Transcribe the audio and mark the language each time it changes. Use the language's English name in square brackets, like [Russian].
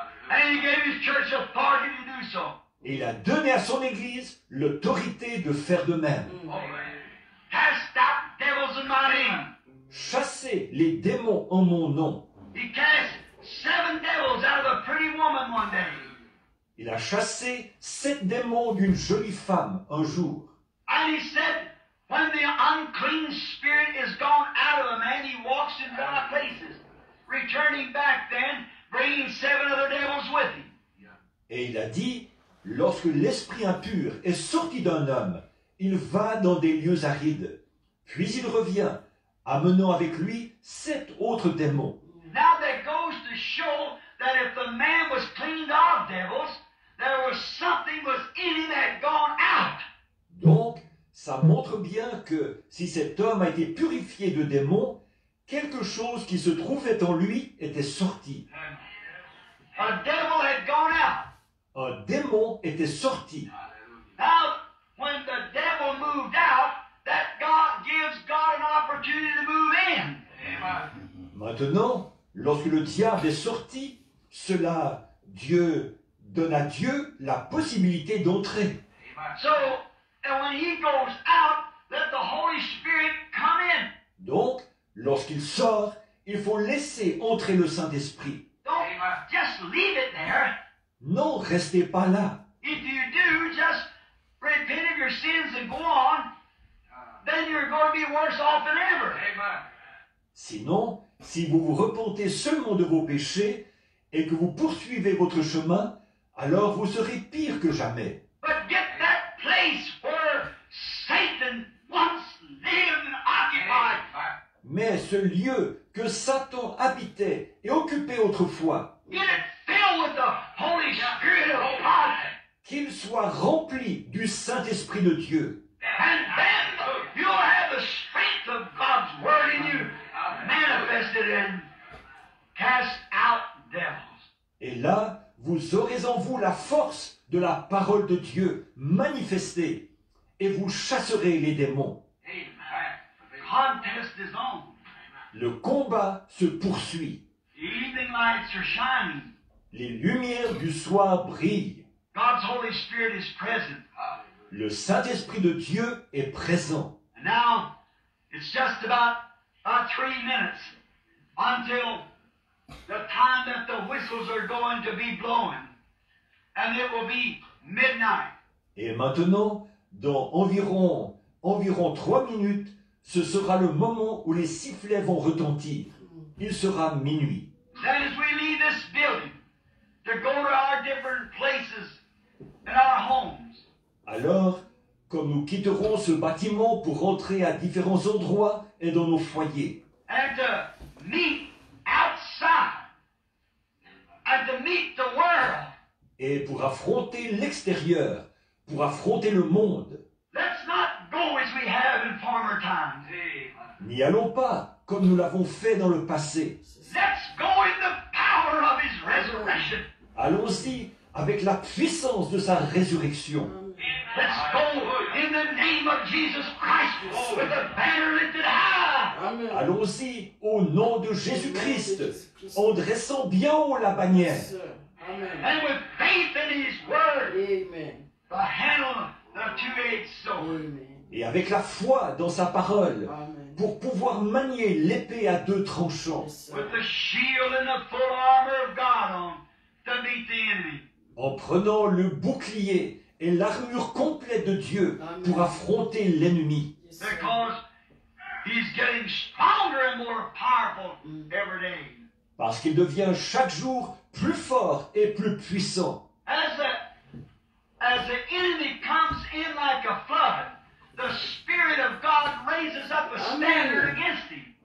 [English] And he gave his church authority to do so. [French] Et il a donné à son Église l'autorité de faire de même. [English] Cast out devils in my name. [French] Chassez les démons en mon nom. [English] He cast 7 devils out of a pretty woman one day. [French] Il a chassé 7 démons d'une jolie femme un jour. [English] And he said, when the unclean spirit is gone out of a man, he walks in dry places, returning back then, bringing 7 other devils with him. [French] Et il a dit, lorsque l'esprit impur est sorti d'un homme, il va dans des lieux arides. Puis il revient, amenant avec lui 7 autres démons. [English] Now that goes to show that if the man was cleaned of devils, there was something was in him that had gone out. [French] Donc, ça montre bien que si cet homme a été purifié de démons, quelque chose qui se trouvait en lui était sorti. [English] A devil had gone out. [French] Un démon était sorti. [English] Now, when the devil moved out, that God gives God an opportunity to move in. [French] Maintenant, lorsque le diable est sorti, cela, Dieu donne à Dieu la possibilité d'entrer. [English] So, and when he goes out, let the Holy Spirit come in. [French] Donc, lorsqu'il sort, il faut laisser entrer le Saint-Esprit. [English] Don't just leave it there. [French] Non, restez pas là. [English] If you do, just repent of your sins and go on, then you're going to be worse off than ever. [French] Sinon, si vous vous repentez seulement de vos péchés et que vous poursuivez votre chemin, alors vous serez pire que jamais. [English] But get that place where Satan once lived and occupied. [French] Mais ce lieu que Satan habitait et occupait autrefois, [English] Get it filled with the Holy Spirit of God. [French] qu'il soit rempli du Saint-Esprit de Dieu. [English] And then you'll have the strength of God's Word in you, manifested and cast out devils. [French] Et là, vous aurez en vous la force de la parole de Dieu manifestée, et vous chasserez les démons. [English] The contest is on. [French] Le combat se poursuit. [English] The evening lights are shining. [French] Les lumières du soir brillent. [English] God's Holy Spirit is present. [French] Le Saint-Esprit de Dieu est présent. [English] And now, it's just about 3 minutes until the time that the whistles are going to be blowing. And it will be midnight. [French] Et maintenant, dans environ 3 minutes, ce sera le moment où les sifflets vont retentir. Il sera minuit. [English] Then as we leave this building to go to our different places in our homes, [French] Alors, comme nous quitterons ce bâtiment pour rentrer à différents endroits et dans nos foyers, [English] and to meet outside, and to meet the world, [French] et pour affronter l'extérieur, pour affronter le monde, [English] let's not go as we have in former times. [French] n'y allons pas comme nous l'avons fait dans le passé. [English] Let's go in the power of His resurrection. [French] Allons-y avec la puissance de sa résurrection. [English] Let's go in the name of Jesus Christ with the banner lifted high. Amen. [French] Allons-y au nom de Jésus-Christ, en dressant bien haut la bannière, [English] Yes, sir. Amen. And with faith in His Word Amen. to handle the two-edged sword. Amen. [French] et avec la foi dans sa parole, Amen. pour pouvoir manier l'épée à deux tranchants, [English] Yes, sir. With the shield and the full armor of God on to meet the enemy. [French] en prenant le bouclier et l'armure complète de Dieu pour affronter l'ennemi. [English] Yes, sir. Because He's getting stronger and more powerful every day. [French] Parce qu'il devient chaque jour plus fort et plus puissant. [English] As the enemy comes in like a flood, the Spirit of God raises up a standard against him.